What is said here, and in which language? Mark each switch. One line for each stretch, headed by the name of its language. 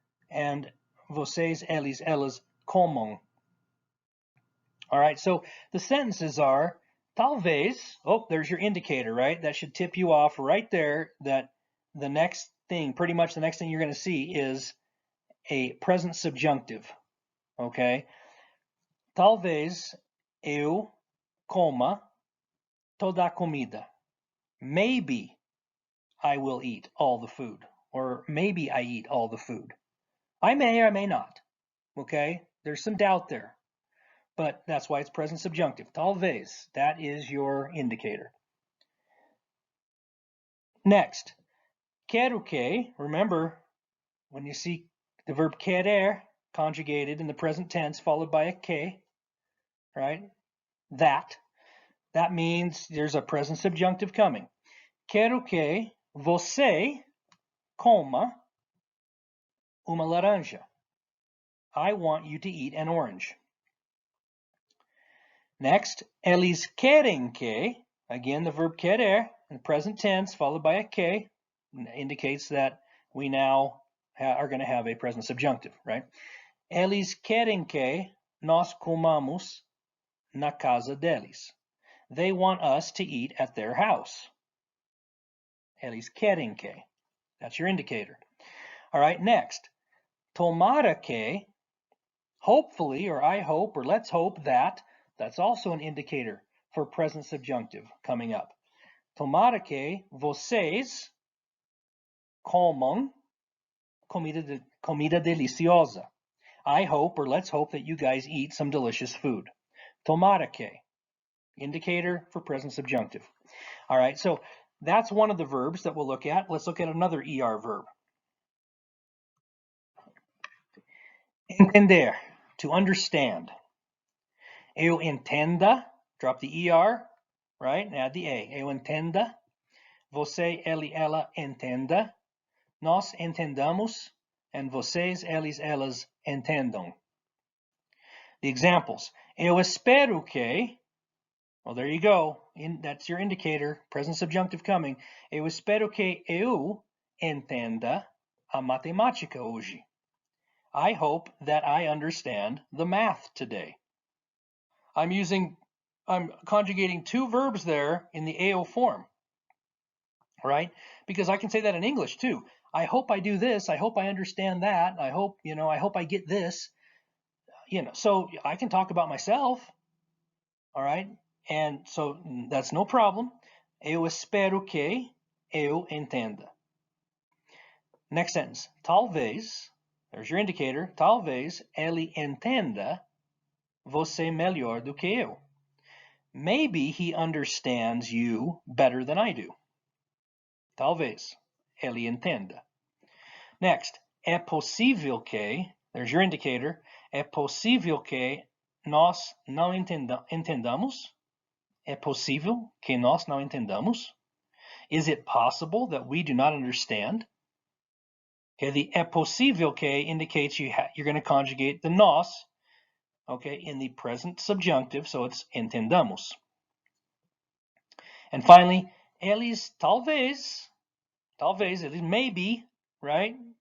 Portuguese: And vocês, eles, elas, comam.
English: All right, so the sentences are, talvez, oh, there's your indicator, right? That should tip you off right there that the next thing, pretty much the next thing you're going to see is a present subjunctive, okay?
Portuguese: Talvez eu coma toda a comida.
English: Maybe I will eat all the food, or maybe I eat all the food. I may or I may not, okay? There's some doubt there, but that's why it's present subjunctive. Talvez, that is your indicator. Next,
Portuguese: quero que,
English: remember, when you see the verb querer conjugated in the present tense followed by a que, right? That means there's a present subjunctive coming.
Portuguese: Quero que você coma uma laranja.
English: I want you to eat an orange. Next,
Portuguese: eles querem que,
English: again the verb querer in the present tense followed by a que indicates that we now are going to have a present subjunctive, right?
Portuguese: Eles querem que nós comamos na casa deles.
English: They want us to eat at their house.
Portuguese: Eles querem que.
English: That's your indicator. All right, next.
Portuguese: Tomara que,
English: hopefully, or I hope, or let's hope that, that's also an indicator for present subjunctive coming up.
Portuguese: Tomara que vocês comam comida deliciosa.
English: I hope, or let's hope, that you guys eat some delicious food.
Portuguese: Tomara que,
English: indicator for present subjunctive. All right, so that's one of the verbs that we'll look at. Let's look at another ER verb. Entender, to understand.
Portuguese: Eu entenda,
English: drop the ER, right, and add the A. Eu entenda.
Portuguese: Você, ele, ela entenda. Nós entendamos. And vocês, eles, elas entendam.
English: The examples.
Portuguese: Eu espero que,
English: well, there you go. That's your indicator, present subjunctive coming.
Portuguese: Eu espero que eu entenda a matemática hoje.
English: I hope that I understand the math today. I'm conjugating two verbs there in the AO form, right? Because I can say that in English too. I hope I do this. I hope I understand that. I hope, I hope I get this. So I can talk about myself, all right? And so that's no problem.
Portuguese: Eu espero que eu entenda.
English: Next sentence. Talvez, there's your indicator.
Portuguese: Talvez ele entenda você melhor do que eu.
English: Maybe he understands you better than I do.
Portuguese: Talvez ele entenda. Next, é possível que,
English: there's your indicator,
Portuguese: é possível que nós não entendamos. É possível que nós não entendamos.
English: Is it possible that we do not understand? Okay, the
Portuguese: é possível que
English: indicates you're going to conjugate the nós, okay, in the present subjunctive, so it's entendamos. And finally,
Portuguese: eles talvez, eles
English: maybe, right?